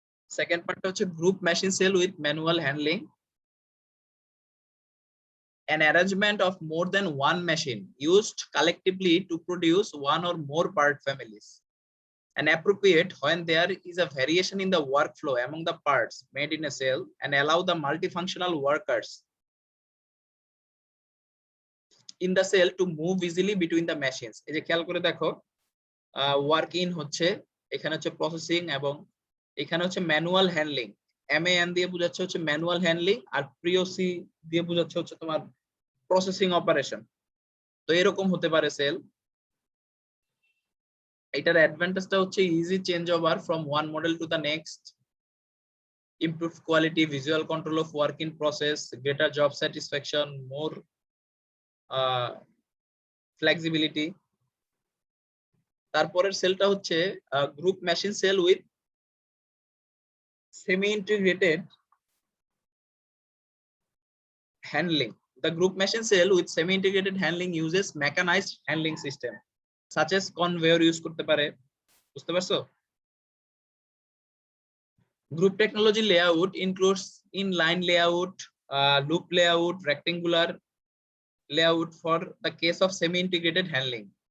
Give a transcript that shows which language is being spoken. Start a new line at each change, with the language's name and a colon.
Bangla: Second পার্টটা হচ্ছে
English: Group machine cell with manual handling, an arrangement of more than one machine used collectively to produce one or more part families, and appropriate when there is a variation in the workflow among the parts made in a cell, and allow the multifunctional workers in the cell to move easily between the machines.
Bangla: এই যে খেয়াল করে দেখো, work in হচ্ছে, এখানে হচ্ছে processing, এবং এখানে হচ্ছে ম্যানুয়াল হ্যান্ডলিং। MAN দিয়ে বোঝাচ্ছে হচ্ছে ম্যানুয়াল হ্যান্ডলিং, আর POC দিয়ে বোঝাচ্ছে হচ্ছে তোমার প্রসেসিং অপারেশন। তো এরকম হতে পারে সেল। এটার অ্যাডভান্টেজটা হচ্ছে
English: Easy change over from one model to the next, improved quality, visual control of work in process, greater job satisfaction, more flexibility.
Bangla: তারপরের সেলটা হচ্ছে group machine sell with semi integrated handling.
English: The group machine cell with semi integrated handling uses mechanized handling system such as conveyor use
Bangla: করতে পারে, বুঝতে পারছো?
English: Group technology layout includes inline layout, loop layout, rectangular layout for the case of semi integrated handling.